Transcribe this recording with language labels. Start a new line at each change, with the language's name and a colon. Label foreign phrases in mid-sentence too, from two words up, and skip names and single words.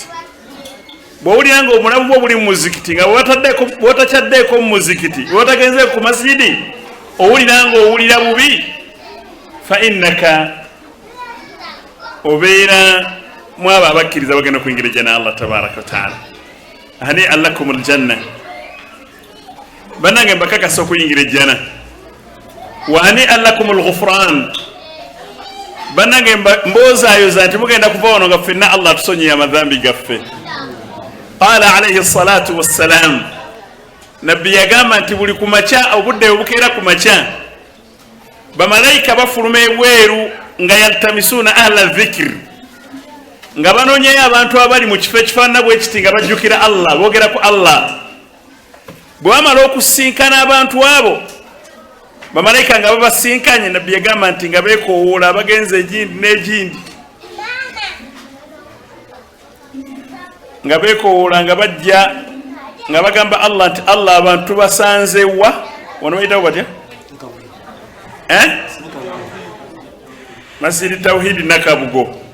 Ganda: Bw'owulira nga obulamu bwe buli mu muzikiti, nga bw'otakyaddeeko mu muzikiti, bw'otagenze ku masjidi, owulira nga owulira bubi,
Arabic: fa innaka
Ganda: obeera mu abo abakkiriza bagenda okuyingira ejjana Allah
Arabic: tabaraka wa taala. Hani'an lakum aljanna,
Ganda: bannange mbakakasa okuyingira ejjana.
Arabic: Wa hani'an lakum alghufran,
Ganda: bannange mboozaayoza nti mugenda kuva wano nga ffenna Allah tusonyiye amadhambi gaffe.
Arabic: Qala alayhi salatu wassalam,
Ganda: nabbi yagamba nti buli kumakya, obudde obukeera kumakya, bamalayika bafuluma ebweru nga
Arabic: yaltamisuna ahla dhikr,
Ganda: nga banoonyayo abantu abali mu kifo ekifaanana bwe kiti nga bajjukira Allah, boogera ku Allah. Bwe bamala okusinkana abantu abo, bamalayika nga babasinkanye, nabbi yagamba nti nga beekowoola abagenze egindi n'egindi, nga beekowoola nga bajja nga bagamba Allah nti Allah abantu basanze wa wano bayitawo batya masjidi tawhidi Nakabugo.